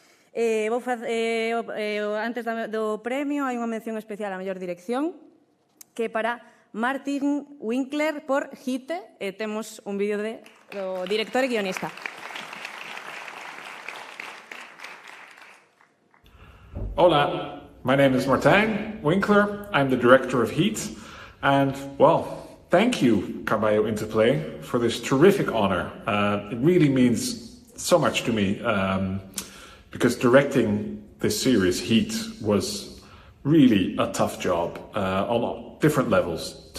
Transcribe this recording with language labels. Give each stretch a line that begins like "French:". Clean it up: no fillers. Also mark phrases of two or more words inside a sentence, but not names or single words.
Galician: Antes do premio hai unha mención especial á mellor dirección que é para Martin Winkler por Hite e temos un vídeo do director e guionista.
English: Hola, my name is Martijn Winkler. I'm the director of Heat and, well, thank you, Caballo Interplay, for this terrific honor. It really means so much to me. Because directing this series, Heat, was really a tough job on different levels.